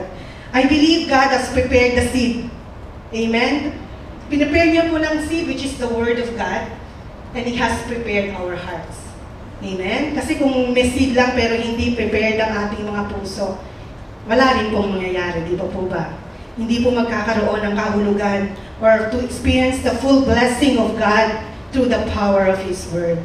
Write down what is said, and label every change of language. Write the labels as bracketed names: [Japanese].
[English] At I believe God has prepared the seed. Amen? [Filipino] Pinapare niya po ng seed, [English] which is the Word of God. And He has prepared our hearts. Amen? [Filipino] Kasi kung may seed lang pero hindi prepared ang ating mga puso, wala rin pong mangyayari, di ba po ba? Hindi po magkakaroon ng kahulugan [English] or to experience the full blessing of God through the power of His Word.